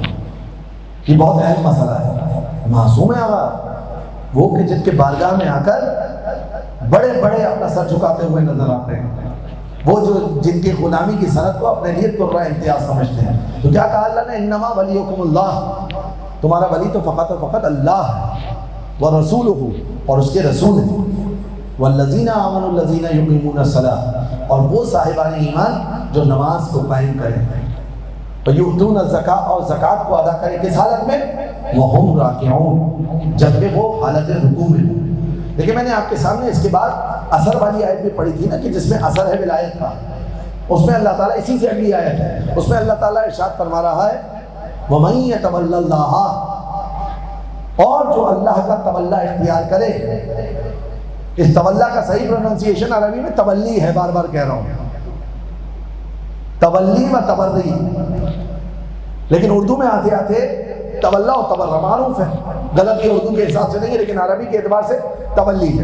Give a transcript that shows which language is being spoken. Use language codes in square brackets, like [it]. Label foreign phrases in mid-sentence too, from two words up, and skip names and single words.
[ur] یہ بہت اہم مسئلہ ہے. معصوم ہے آقا وہ کہ جن کے بارگاہ میں آ کر بڑے بڑے اپنا سر جھکاتے ہوئے نظر آتے ہیں، وہ جو جن کی غلامی کی صنعت کو اپنے لیے قرہ امتیاز سمجھتے ہیں. تو کیا کہا اللہ نے؟ [ar] انما ولیکم اللہ، [ur] تمہارا ولی تو فقط و فقط اللہ ہے، ورسولہ، اور اس کے رسول ہیں، [ar] والذین آمنوا الذین یقیمون الصلاۃ، [ur] اور وہ صاحبان ایمان جو نماز کو قائم کریں، [ar] ویؤتون الزکاۃ، [ur] اور زکوٰۃ کو ادا کریں. کس حالت میں؟ [ar] وہم راکعون، [ur] جبکہ وہ حالت رکوع میں ہوں. لیکن میں نے آپ کے سامنے اس کے بعد اثر والی آیت بھی پڑھی تھی نا کہ جس میں اثر ہے ولایت کا. اس میں اللہ تعالیٰ اسی سے اگلی آیت ہے، اس میں اللہ تعالیٰ ارشاد فرما رہا ہے [ar] وَمَن يَتَوَلَّ اللَّهَ، [ur] اور جو اللہ کا تولا اختیار کرے. اس تولا کا صحیح پروننسیشن عربی میں تولی ہے، بار بار کہہ رہا ہوں، [ar] تولی و تبری، [ur] لیکن اردو میں آتے آتے تولا و تبرہ معروف ہے. غلط یہ اردو کے حساب سے نہیں ہے لیکن عربی کے اعتبار سے تولی ہے.